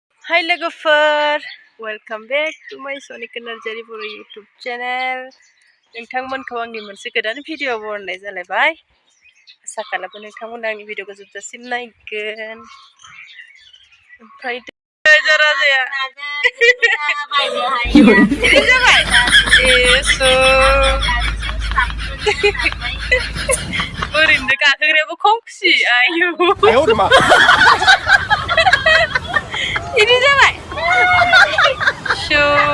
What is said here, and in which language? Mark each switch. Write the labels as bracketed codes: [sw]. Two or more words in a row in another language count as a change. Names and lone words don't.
[en] Hi logofer, welcome back to my Sonika NarzaryBoro YouTube channel. [brx] नोंथांमोनखौ आंनि मोनसे गोदान भिडिअ बरनाय जालायबाय। आसा खालामो नोंथांमोना आंनि भिडिअखौ जोबजासिम नायगोन। ओमफ्राय जरा जाया जाबाय एसो ओरैनो गाखोग्रायाबो खम खुसि आयु ini जाबाय शो